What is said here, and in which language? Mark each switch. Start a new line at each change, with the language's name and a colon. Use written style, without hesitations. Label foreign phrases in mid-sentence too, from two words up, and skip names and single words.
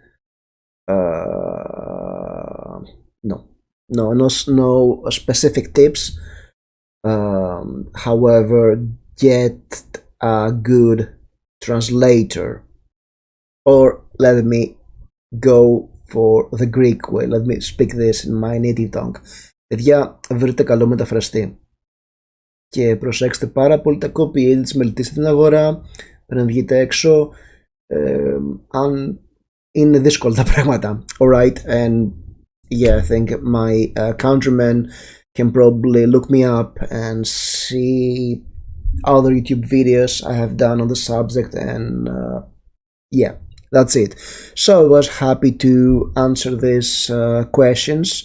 English: No, no specific tips. However, get a good translator, or let me go for the Greek way. Let me speak this in my native tongue.
Greek: Παιδιά, βρείτε καλό μεταφραστή. Και προσέξτε πάρα πολύ τα
English: copy edits,
Greek: μελετήστε την αγορά πριν βγείτε έξω, αν είναι δύσκολα τα πράγματα.
English: Alright, and yeah, I think my countrymen can probably look me up and see other YouTube videos I have done on the subject, and yeah, that's it. So I was happy to answer these questions.